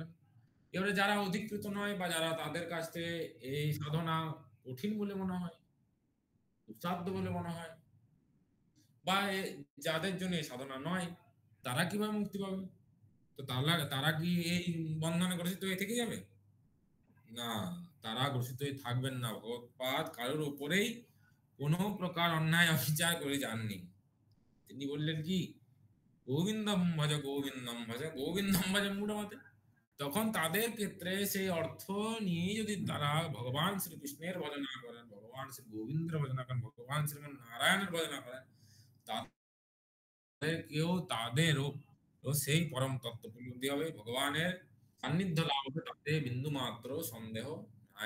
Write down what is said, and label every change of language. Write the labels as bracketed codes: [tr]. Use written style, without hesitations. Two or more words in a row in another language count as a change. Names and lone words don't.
[bn] এবারে যারা অধিকৃত নয় বা যারা তাদের কাছ থেকে এই সাধনা কঠিন বলে মনে হয়, দুঃসাধ্য বলে মনে হয়, বা যাদের জন্য এই সাধনা নয়, তারা কিভাবে মুক্তি পাবে? তো তারা তারা কি এই বন্ধনে গ্রসিত হয়ে থেকে যাবে? না, তারা গ্রসিত হয়ে থাকবেন না। ভগবৎপাদ কারোর উপরেই কোনো প্রকার অন্যায় অবিচার করে যাননি। তিনি বললেন কি, [sa] গোবিন্দম ভজ গোবিন্দম ভজ গোবিন্দম ভজ মূঢ়মতে। [bn] তখন তাদের ক্ষেত্রে সেই অর্থ নিয়ে যদি তারা ভগবান শ্রীকৃষ্ণের ভজনা করেন, ভগবান শ্রী গোবিন্দের ভজনা করেন, ভগবান শ্রীমন নারায়ণের ভজনা করেন, তাদেরকেও তাদেরও সেই পরম তত্ত্ব উপলব্ধি হবে, ভগবানের সান্নিধ্য লাভ হবে, তাতে বিন্দু মাত্র সন্দেহ নাই।